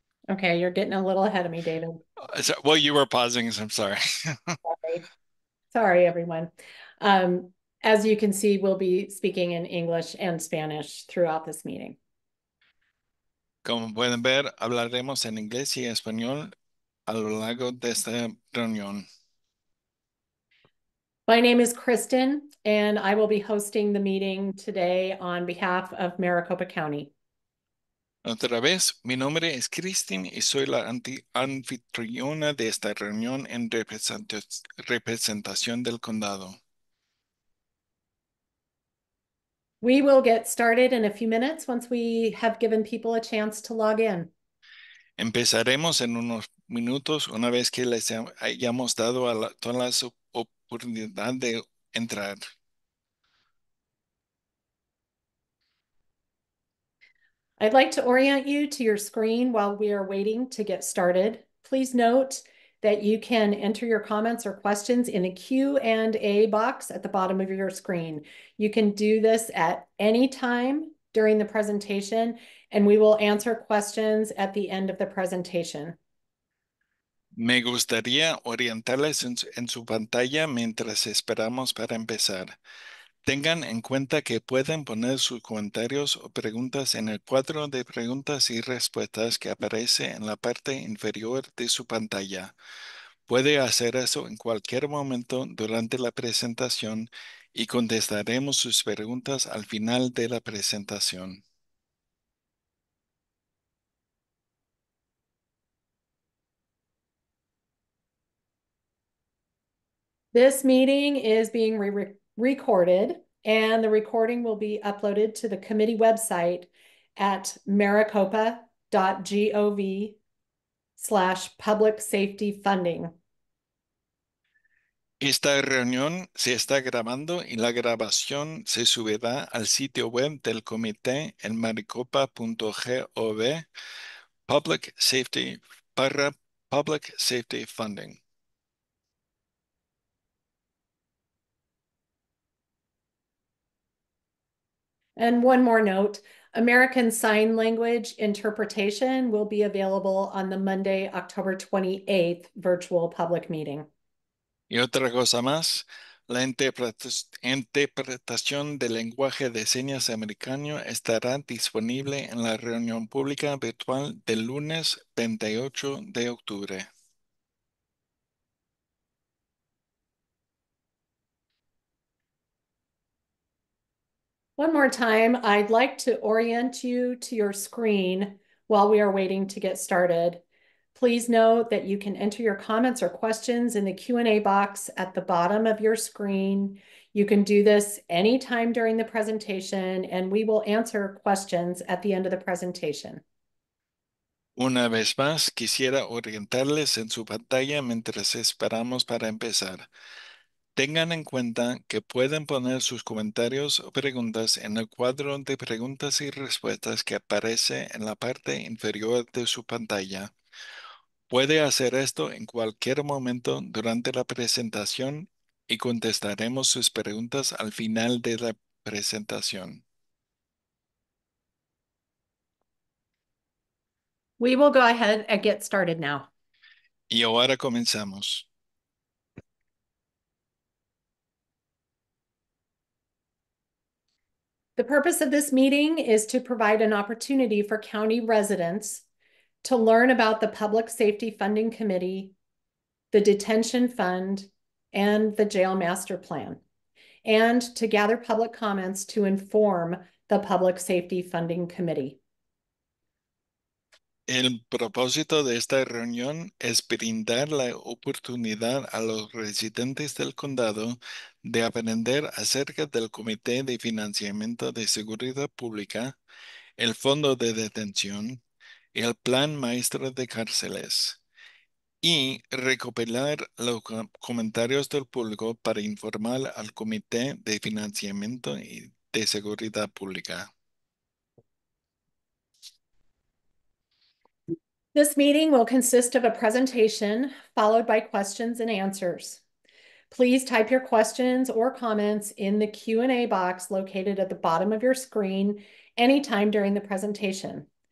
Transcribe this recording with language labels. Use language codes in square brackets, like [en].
[en] Okay, you're getting a little ahead of me, David. Well, you were pausing, so I'm sorry. Sorry. Sorry, everyone. Um, as you can see, we'll be speaking in English and Spanish throughout this meeting. [es] Como pueden ver, hablaremos en inglés y español a lo largo de esta reunión. [en] My name is Kristen, and I will be hosting the meeting today on behalf of Maricopa County. [es] Otra vez, mi nombre es Christine y soy la anfitriona de esta reunión en representación del condado. [en] We will get started in a few minutes once we have given people a chance to log in. [es] Empezaremos en unos minutos una vez que les hayamos dado a todas las oportunidad de entrar. [en] I'd like to orient you to your screen while we are waiting to get started. Please note that you can enter your comments or questions in the Q&A box at the bottom of your screen. You can do this at any time during the presentation, and we will answer questions at the end of the presentation. [es] Me gustaría orientarles en su pantalla mientras esperamos para empezar. Tengan en cuenta que pueden poner sus comentarios o preguntas en el cuadro de preguntas y respuestas que aparece en la parte inferior de su pantalla. Puede hacer eso en cualquier momento durante la presentación y contestaremos sus preguntas al final de la presentación. [en] This meeting is being recorded, and the recording will be uploaded to the committee website at maricopa.gov/public safety funding. [es] Esta reunión se está grabando y la grabación se subirá al sitio web del comité en maricopa.gov Public Safety para Public Safety Funding. [en] And one more note, American Sign Language interpretation will be available on the Monday, October 28th virtual public meeting. [es] Y otra cosa más, la interpretación del lenguaje de señas americano estará disponible en la reunión pública virtual del lunes 28 de octubre. [en] One more time, I'd like to orient you to your screen while we are waiting to get started. Please note that you can enter your comments or questions in the Q&A box at the bottom of your screen. You can do this anytime during the presentation, and we will answer questions at the end of the presentation. [es] Una vez más, quisiera orientarles en su pantalla mientras esperamos para empezar. Tengan en cuenta que pueden poner sus comentarios o preguntas en el cuadro de preguntas y respuestas que aparece en la parte inferior de su pantalla. Puede hacer esto en cualquier momento durante la presentación y contestaremos sus preguntas al final de la presentación. [en] We will go ahead and get started now. [es] Y ahora comenzamos. [en] The purpose of this meeting is to provide an opportunity for county residents to learn about the Public Safety Funding Committee, the Detention Fund, and the Jail Master Plan, and to gather public comments to inform the Public Safety Funding Committee. [es] El propósito de esta reunión es brindar la oportunidad a los residentes del condado de aprender acerca del Comité de Financiamiento de Seguridad Pública, el Fondo de Detención y el Plan Maestro de Cárceles, y recopilar los comentarios del público para informar al Comité de Financiamiento y de Seguridad Pública. [en] This meeting will consist of a presentation followed by questions and answers. Please type your questions or comments in the Q&A box located at the bottom of your screen anytime during the presentation.